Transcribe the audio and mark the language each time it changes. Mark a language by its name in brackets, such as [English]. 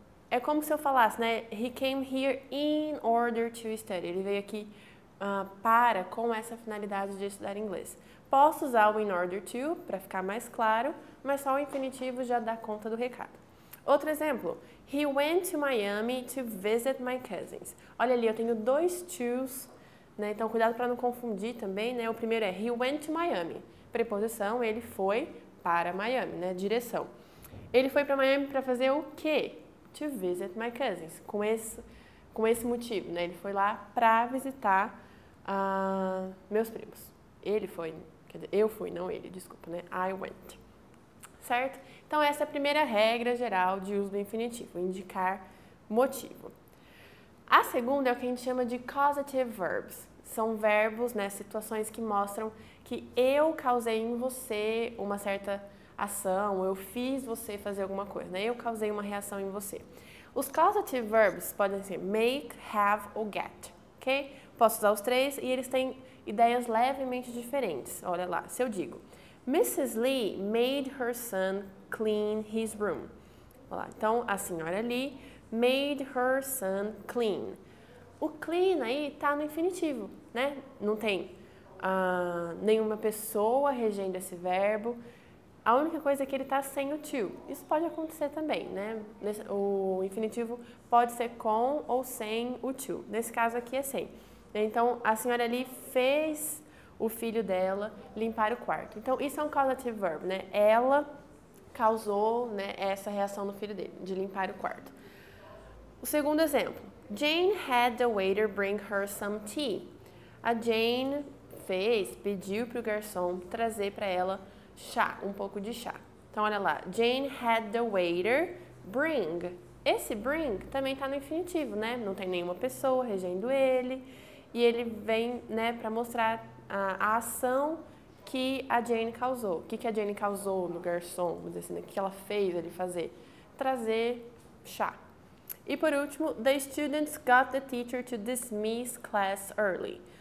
[Portuguese] É como se eu falasse, né, he [English] came here in order to study. [Portuguese] Ele veio aqui com essa finalidade de estudar inglês. Posso usar o in order to, para ficar mais claro, mas só o infinitivo já dá conta do recado. Outro exemplo, [English] he went to Miami to visit my cousins. [Portuguese] Olha ali, eu tenho dois to's, né? Então cuidado para não confundir também, né? O primeiro é [English] he went to Miami, [Portuguese] preposição, ele foi para Miami, né? Direção. Ele foi para Miami para fazer o quê? [English] To visit my cousins, [Portuguese] com esse motivo, né? Ele foi lá para visitar meus primos. Ele foi, quer dizer, eu fui, não ele, desculpa, né? I went. Certo? Então, essa é a primeira regra geral de uso do infinitivo, indicar motivo. A segunda é o que a gente chama de causative verbs. São verbos, né, situações que mostram que eu causei em você uma certa ação, eu fiz você fazer alguma coisa, né? Eu causei uma reação em você. Os causative verbs podem ser make, have ou get, ok? Posso usar os três e eles têm ideias levemente diferentes. Olha lá, se eu digo Mrs. [English] Lee made her son clean his room. [Portuguese] Olha lá, então, a senhora Lee [English] made her son clean. [Portuguese] O clean aí está no infinitivo, né? Não tem nenhuma pessoa regendo esse verbo. A única coisa é que ele está sem o to. Isso pode acontecer também, né? O infinitivo pode ser com ou sem o to. Nesse caso aqui é sem. Então, a senhora ali fez o filho dela limpar o quarto. Então, isso é um causative verb, né? Ela causou, né, essa reação no filho dele, de limpar o quarto. O segundo exemplo. [English] Jane had the waiter bring her some tea. [Portuguese] A Jane pediu para o garçom trazer para ela chá, um pouco de chá. Então, olha lá. [English] Jane had the waiter bring. [Portuguese] Esse bring também está no infinitivo, né? Não tem nenhuma pessoa regendo ele. E ele vem, né, para mostrar a ação que a Jane causou. O que a Jane causou no garçom, vamos dizer assim, né? O que ela fez ele fazer? Trazer chá. E por último, [English] the students got the teacher to dismiss class early.